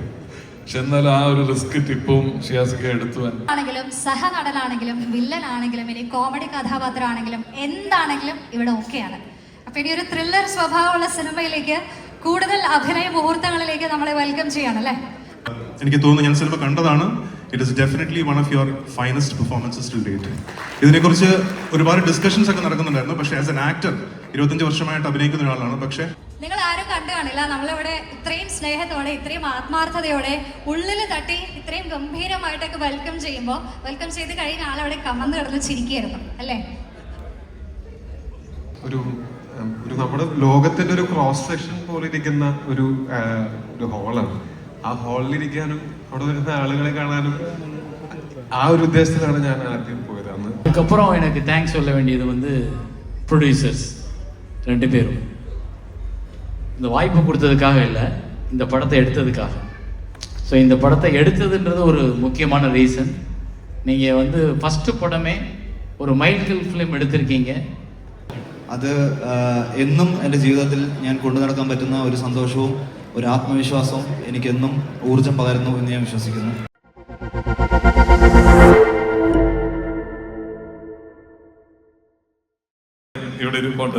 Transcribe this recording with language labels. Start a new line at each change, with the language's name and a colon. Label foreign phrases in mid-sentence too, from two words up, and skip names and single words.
Malayalam: പക്ഷെ എന്നാലും ആ ഒരു റിസ്ക് ടിപ്പും ഷിയാസിക്ക് എടുത്തു. ആണെങ്കിലും സഹനടനാണെങ്കിലും വില്ലനാണെങ്കിലും ഇനി കോമഡി കഥാപാത്രമാണെങ്കിലും എന്താണെങ്കിലും ഇവിടെ ഓക്കെയാണ്. അപ്പൊ ഇനി ഒരു ത്രില്ലർ സ്വഭാവമുള്ള സിനിമയിലേക്ക്, കൂടുതൽ അഭിനയ മുഹൂർത്തങ്ങളിലേക്ക് നമ്മളെ വെൽക്കം ചെയ്യണല്ലേ. എനിക്ക് തോന്നുന്നു ഞാൻ സിനിമ കണ്ടതാണ്.
English: it is definitely one of your finest performances to date.
Malayalam: ഇതിനെക്കുറിച്ച് ഒരുപാട് ഡിസ്കഷൻസ് ഒക്കെ നടക്കുന്നുണ്ടായിരുന്നു. പക്ഷേ
English: as an actor
Malayalam: 25 വർഷമായിട്ട് അഭിനയിക്കുന്ന ഒരാളാണ്. പക്ഷേ നിങ്ങൾ ആരും കണ്ടു കാണില്ല, നമ്മളിവിടെ ഇത്രയും സ്നേഹത്തോടെ ഇത്രയും ആത്മാർത്ഥതയോടെ ഉള്ളിൽ തട്ടി ഇത്രയും ഗംഭീരമായിട്ടൊക്കെ വെൽക്കം ചെയ്യുമ്പോൾ, വെൽക്കം ചെയ്ത് കഴിഞ്ഞ ആളവിടെ കമന്ന് കിടന്ന് ചിരിക്കുകയായിരുന്നു അല്ലേ. ഒരു നമ്മുടെ ലോകത്തിന്റെ ഒരു
English: cross section
Malayalam: പോലെ ഇരിക്കുന്ന ഒരു ഹോളാണ്. ആ ഹാളിലിരിക്കാനും അവിടെ വരുന്ന ആളുകളെ കാണാനും ആ ഒരു ഉദ്ദേശത്തിലാണ് ഞാൻ ആദ്യം പോയത്. അന്ന്
Tamil: அதுக்கப்புறம் எனக்கு தேங்க்ஸ் சொல்ல வேண்டியது வந்து ப்ரொடியூசர்ஸ் 2 பேரும். இந்த வாய்ப்பு கொடுத்ததுக்காக இல்லை, இந்த படத்தை எடுத்ததுக்காக. ஸோ இந்த படத்தை எடுத்ததுன்றது ஒரு முக்கியமான ரீசன். நீங்கள் வந்து ஃபஸ்ட்டு படமே ஒரு மைல்கல் ஃபிலிம் എടുത്തിരിക്കீங்க.
Malayalam: അത് എന്നും എൻ്റെ ജീവിതത്തിൽ ഞാൻ കൊണ്ടു നടക്കാൻ പറ്റുന്ന ഒരു സന്തോഷവും ഒരു ആത്മവിശ്വാസവും എനിക്കെന്നും ഊർജം പകരുന്നു എന്ന് ഞാൻ വിശ്വസിക്കുന്നു. ഇവിടെ ഇരിപ്പുണ്ട്.